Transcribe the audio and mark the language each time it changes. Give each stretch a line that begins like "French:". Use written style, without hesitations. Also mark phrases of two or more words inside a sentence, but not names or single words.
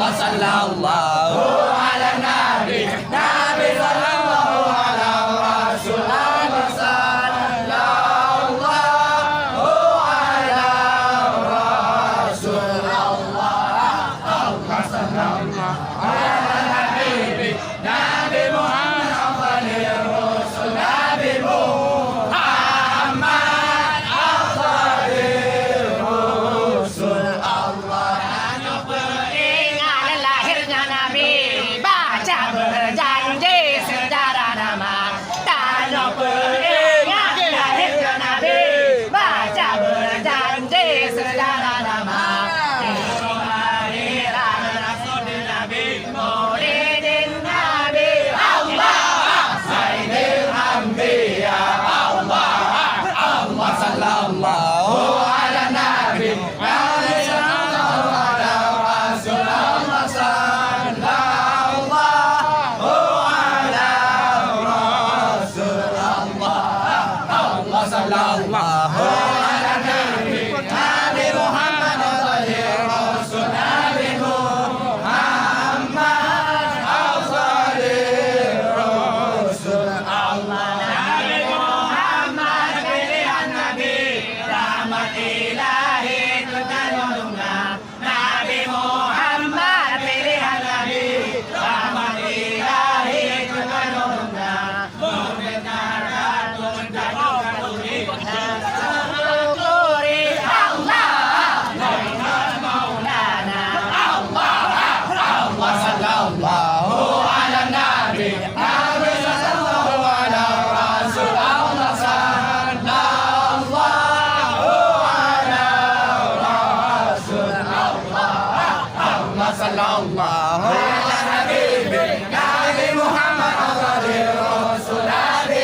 Arabic: صلى الله على نبي نبي صلى الله على رسول الله صلى الله على رسول الله الله صلى الله على نبي نبي محمد أفضل الرسل نبي محمد أفضل الرسل الله.
Indonesian: Ingat lahirnya Nabi, baca berjanji sejarah nama. Tanah peringat lahirnya Nabi, baca berjanji sejarah nama. Kelahiran Rasul Nabi,
Arabic: مولد النبي الله سيد أنبياء الله الله صلى الله على نبي نبي صلى الله على رسول الله صلى الله على رسول الله الله صلى الله على نبي نبي محمد أفضل الرسل نبي محمد أفضل الرسل الله
Indonesian: nabi Muhammad pilihan nabi rahmat ilahi terkandungnya Nabi Muhammad pilihan nabi rahmat ilahi terkandungnya membenar ratu menjadikan
Arabic: syukuri الله مولانا الله الله صلى الله على نبي نبي صلى الله على رسول الله صلى الله على رسول الله الله صلى الله على نبي نبي محمد أفضل الرسل